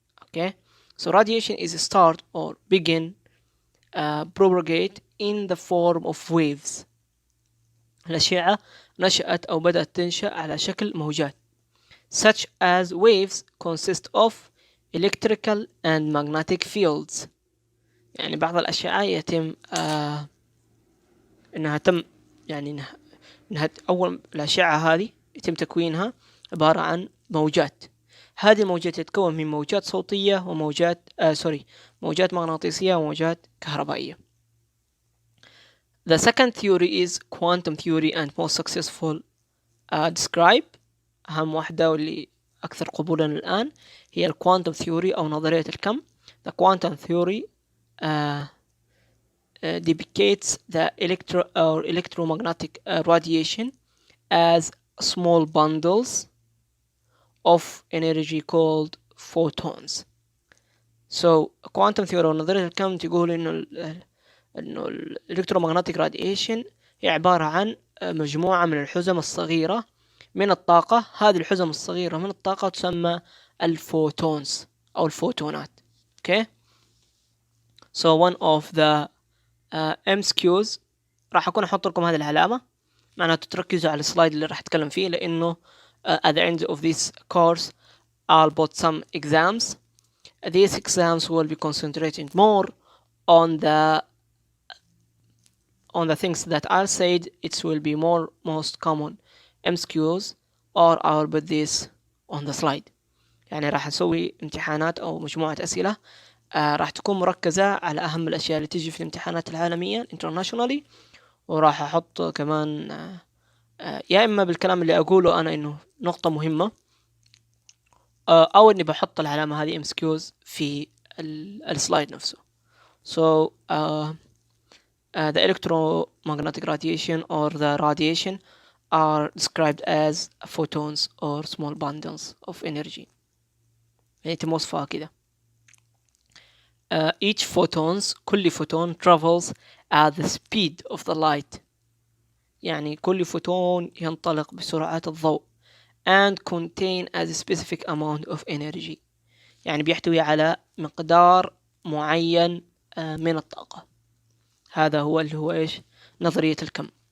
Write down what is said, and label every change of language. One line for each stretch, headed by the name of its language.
English: Okay, so radiation is start or begin propagate in the form of waves.
Arabic: الأشعة نشأت أو بدأت تنشأ على شكل موجات
English: such as waves consist of electrical and magnetic fields.
Arabic: يعني بعض الأشعة يتم إنها تم يعني إنها أول الأشعة هذه يتم تكوينها عبارة عن موجات. هذه الموجات تتكون من موجات صوتية وموجات موجات مغناطيسية وموجات كهربائية.
English: The second theory is quantum theory and most successful describe.
Arabic: أهم واحدة واللي أكثر قبولا الآن هي الكوانتم ثيوري أو نظرية الكم.
English: The quantum theory depicts the electromagnetic radiation as small bundles of energy called photons. So quantum theory
Arabic: أو نظرية الكم تقول إنه الإلكترومغناطيك راديشن هي عبارة عن مجموعة من الحزم الصغيرة من الطاقة. هذه الحزم الصغيرة من الطاقة تسمى الفوتونز أو الفوتونات.
English: Okay. So one of the MCQs
Arabic: راح أكون أحط لكم هذه العلامة معناته تركزوا على السلايد اللي راح أتكلم فيه لأنه
English: at the end of this course I'll put some exams. These exams will be concentrating more on the things that I said. It will be most common MCQs or I'll put this on the slide.
Arabic: يعني راح أسوي امتحانات أو مجموعة أسئلة راح تكون مركزة على أهم الأشياء اللي تجي في الامتحانات العالمية internationally، وراح أحط كمان يا إما بالكلام اللي أقوله أنا إنه نقطة مهمة أو إني بحط العلامة هذه MCQs في السلايد نفسه.
English: So the electromagnetic radiation or the radiation are described as photons or small bundles of energy.
Arabic: يعني تموصفها كده.
English: Each photons
Arabic: كل فوتون
English: travels at the speed of the light.
Arabic: يعني كل فوتون ينطلق بسرعة الضوء
English: and contain a specific amount of energy.
Arabic: يعني بيحتوي على مقدار معين من الطاقة. هذا هو اللي هو إيش نظرية الكم.